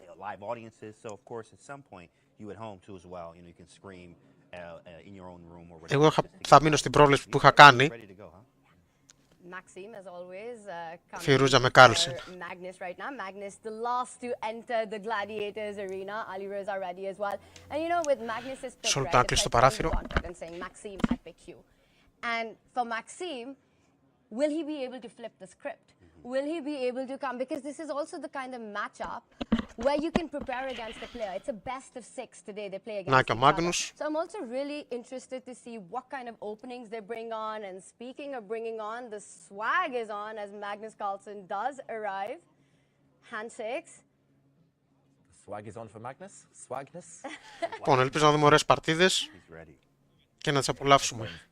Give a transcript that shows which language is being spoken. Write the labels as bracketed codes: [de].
[en] Live audiences, so of course at some point you at home too as well, you know, you can scream in your own room or whatever. [el] Εγώ θα μείνω στην πρόβλεψη που είχα κάνει. [en] Maxime, as always, [el] Firouzja με Carlsen. [en] Magnus right now. Magnus, the last to enter the gladiators arena. Alireza ready as well. And you know, with Magnus's pick, right, it's like and saying, Maxime, I pick you. And for Maxime, will he be able to flip the script? Will he be able to come? Because this is also the kind of matchup where you can prepare against the player. It's a best of 6 today they play against each other. So I'm also really interested to see what kind of openings they bring on. And speaking of bringing on, the swag is on as Magnus Carlsen does arrive. Hand 6. Swag is on for Magnus. Swagness. [el] Λοιπόν, ελπίζω να δούμε ωραίες παρτίδες και να τις απολαύσουμε.